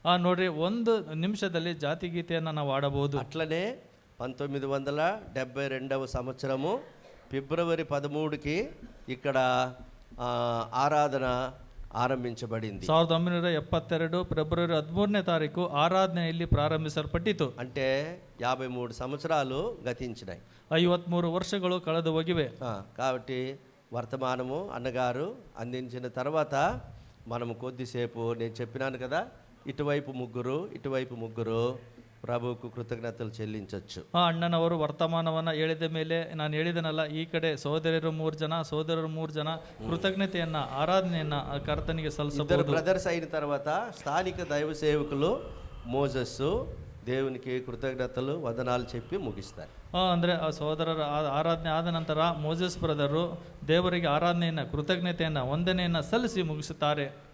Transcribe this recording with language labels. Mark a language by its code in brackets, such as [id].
[kn] ನೋಡ್ರಿ, 1 ನಿಮಿಷದಲ್ಲಿ ಜಾತಿ ಗೀತೆಯನ್ನು ನಾವು ಆಡಬಹುದು. [te] అట్లనే 1972వ సంవత్సరము ఫిబ్రవరి 13కి ఇక్కడ ఆరాధన ఆరంభించబడింది. [kn] 1972 ఫిబ్రవరి 13ನೇ ತಾರೀಕು ఆరాధన ಇಲ್ಲಿ ಪ್ರಾರಂಭಿಸಲ್ಪಟ್ಟಿತು. [te] అంటే 53 సంవత్సరాలు గతించినాయి. [kn] 53 ವರ್ಷಗಳು ಕಳೆದು ಹೋಗಿವೆ. [te] కాబట్టి వర్తమానము అన్నగారు అందించిన తర్వాత మనము కొద్దిసేపు, నేను చెప్పినాను కదా, ఇటువైపు ముగ్గురు ప్రభువుకు కృతజ్ఞతలు చెల్లించవచ్చు. [kn] ಅಣ್ಣನವರು ವರ್ತಮಾನವನ್ನ ಹೇಳಿದ ಮೇಲೆ ನಾನು ಹೇಳಿದನಲ್ಲ, ಈ ಕಡೆ ಸಹೋದರರು 3 ಜನ కృతజ్ఞತೆಯನ್ನ ఆరాధನೆಯನ್ನ ಕರ್ತನಿಗೆ ಸಲ್ಲಿಸಬಹುದು. [te] బ్రదర్స్ అయిన తర్వాత స్థానిక దైవ సేవకులు మోజెస్ దేవునికి కృతజ్ఞతలు వందనాలు చెప్పి ముగిస్తారు. [kn] ಅಂದ್ರೆ ಆ ಸಹೋದರರ ಆರಾಧನೆ ಆದ ನಂತರ ಮೋಸೆಸ್ ಬ್ರದರು ದೇವರಿಗೆ ಆರಾಧನೆಯನ್ನ, ಕೃತಜ್ಞತೆಯನ್ನ, ವಂದನೆಯನ್ನ ಸಲ್ಲಿಸಿ ಮುಗಿಸುತ್ತಾರೆ.